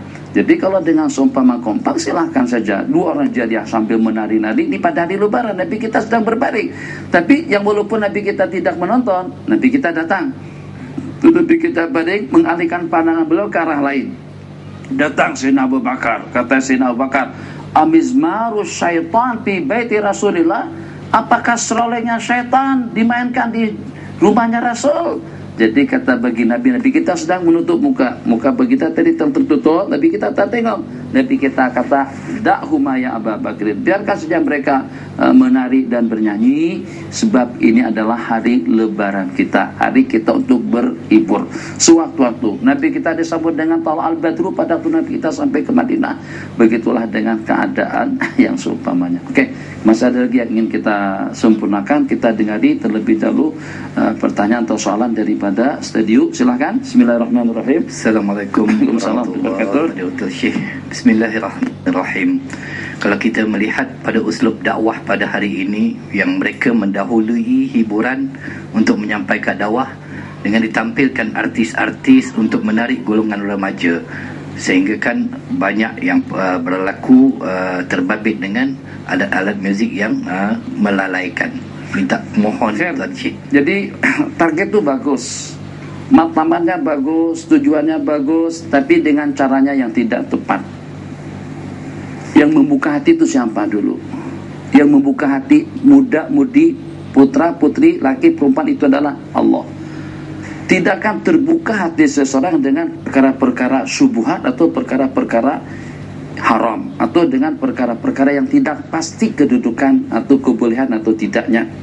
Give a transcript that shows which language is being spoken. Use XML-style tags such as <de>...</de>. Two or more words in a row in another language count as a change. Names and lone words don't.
<ms>Jadi kalau dengan seumpama kompang silahkan saja. 2 orang jadi sambil menari-nari di pada hari lebaran, Nabi kita sedang berbaring. Tapi yang walaupun Nabi kita tidak menonton, Nabi kita datang. Tetapi kita baring mengalihkan pandangan beliau ke arah lain. Datang Sayyidina Abu Bakar, kata Sayyidina Abu Bakar,</ms> <ar>أمزمار الشيطان في بيت رسول الله,</ar> <ms>apakah serolehnya syaitan dimainkan di rumahnya Rasul? Jadi kata bagi Nabi kita sedang menutup muka bagi kita tadi tertutup, Nabi kita tak tengok. Nabi kita kata,</ms> <ar>دعهما يا أبا بكر,</ar> <ms>biarkan saja mereka menari dan bernyanyi, sebab ini adalah hari lebaran kita, hari kita untuk berhibur. Sewaktu-waktu Nabi kita disambut dengan Tala al-Badru pada waktu Nabi kita sampai ke Madinah. Begitulah dengan keadaan yang seumpamanya. Oke, masih ada lagi yang ingin kita sempurnakan. Kita dengari terlebih dahulu pertanyaan atau soalan daripada studio. Silahkan.</ms> <ar>Bismillahirrahmanirrahim. السلام عليكم ورحمة الله وبركاته. بسم الله الرحمن الرحيم.</ar> <ms>Kalau kita melihat pada uslub dakwah pada hari ini, yang mereka mendahului hiburan untuk menyampaikan dakwah dengan ditampilkan artis-artis untuk menarik golongan remaja, sehingga kan banyak yang berlaku terbabit dengan alat-alat muzik yang melalaikan. Minta mohon Tuan Syed. Jadi target itu bagus, matlamannya bagus, tujuannya bagus, tapi dengan caranya yang tidak tepat. Yang membuka hati itu siapa dulu? Yang membuka hati muda-mudi, putra-putri, laki, perempuan itu adalah Allah. tidak akan terbuka hati seseorang dengan perkara-perkara syubhat atau perkara-perkara haram, atau dengan perkara-perkara yang tidak pasti kedudukan atau kebolehan atau tidaknya.</ms>